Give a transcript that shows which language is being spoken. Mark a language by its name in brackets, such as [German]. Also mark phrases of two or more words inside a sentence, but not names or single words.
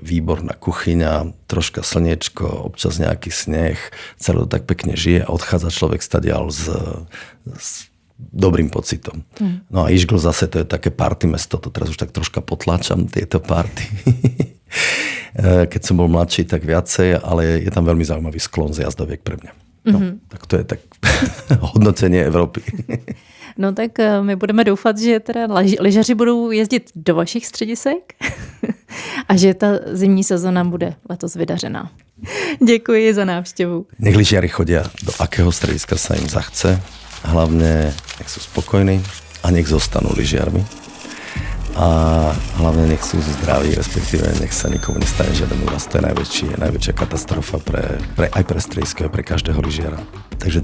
[Slovak] Výborná kuchyňa, troška slniečko, občas nejaký sneh, celé to tak pekne žije a odchádza človek stadiaľ s dobrým pocitom. No a Ischgl zase to je také party mesto, to teraz už tak troška potláčam, tieto party. Keď som bol mladší, tak viacej, ale je tam veľmi zaujímavý sklon z jazdoviek pre mňa. No, tak to je tak hodnotenie Evropy. [Czech] No tak my budeme doufat, že teda lyžaři budou jezdit do vašich středisek a že ta zimní sezona bude letos vydařená. Děkuji za návštěvu. [Slovak] Nech lyžiari chodia do akého strediska sa im zachce. Hlavne nech sú spokojní a nech zostanú lyžiarmi. A hlavne nech sú zdraví, respektíve nech sa nikomu nestane žiaden úraz. To je najväčšia katastrofa aj pre stredisko, aj pre každého lyžiara.